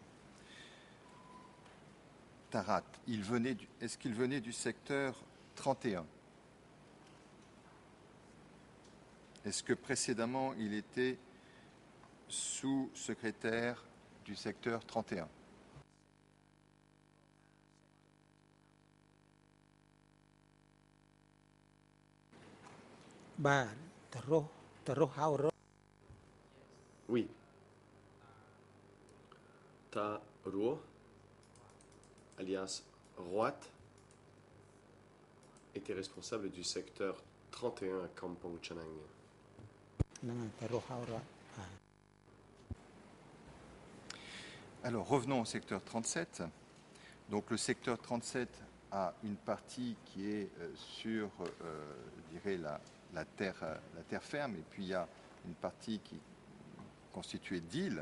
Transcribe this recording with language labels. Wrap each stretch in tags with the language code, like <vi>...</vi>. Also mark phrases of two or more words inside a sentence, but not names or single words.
<fr>Tarat, est-ce qu'il venait du secteur 31? Est-ce que précédemment il était sous-secrétaire du secteur 31?</fr> <km>បាទទៅរស់ហៅរស់</km> <fr>Oui. Ta Ruh, alias Roat, était responsable du secteur 31 à Kampong Chanang.</fr> <km>ហ្នឹងហើយទៅរស់ហៅរស់បាទ</km> <fr>Alors revenons au secteur 37. Donc le secteur 37 a une partie qui est sur, je dirais, la terre ferme, et puis il y a une partie qui est constituée d'îles.</fr>